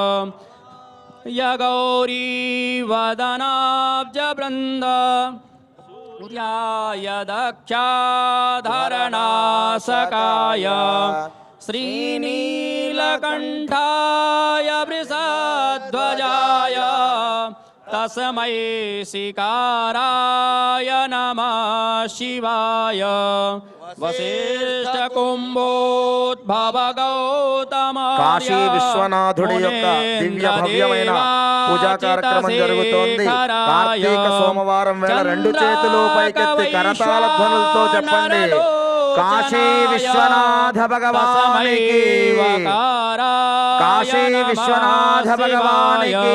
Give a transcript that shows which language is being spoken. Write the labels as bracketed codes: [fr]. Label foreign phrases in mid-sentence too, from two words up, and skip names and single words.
[sa] यगौरीवदनाब्जवृन्द सूर्याय दक्षाधरणासकाय श्रीनीलकण्ठाय वृषध्वजाय तस्मै शिकाराय नमः शिवाय वसिष्ठकुम्भोद्भव गौतम [te] కాశీ విశ్వనాథుడి యొక్క దివ్య భవ్యమైన పూజా కార్యక్రమం జరుగుతోంది. కార్తీక సోమవారం వేళ రెండు చేతులు పైకెత్తి కరతాళ ధ్వనులతో చెప్పండి, కాశీ విశ్వనాథ భగవానికి, కాశీ విశ్వనాథ భగవానికి.